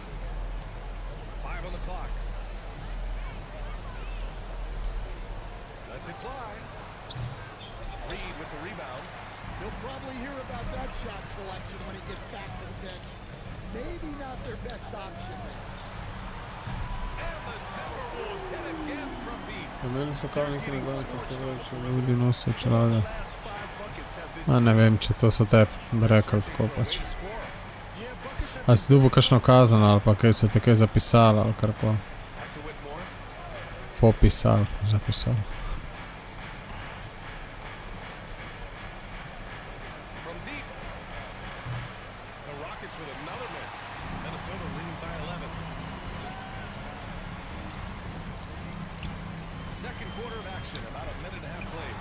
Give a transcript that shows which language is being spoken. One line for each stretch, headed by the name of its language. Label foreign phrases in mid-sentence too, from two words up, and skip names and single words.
English: 5 on the clock. Lets it fly. Reed with the rebound. He'll probably hear about that shot selection when he gets back to the bench. Maybe not their best option now. And the Timberwolves hit again from deep.
Slovenian: Imeli so kao neki nazavnice, ki še ljudi nosijo čelade. Ma ne vem, če to so tebi rekli tako pač. A si dobil kakšno kazen ali pa kaj so te kaj zapisali ali karkoli? Popisali, zapisali.
English: Second quarter of action, about a minute and a half played.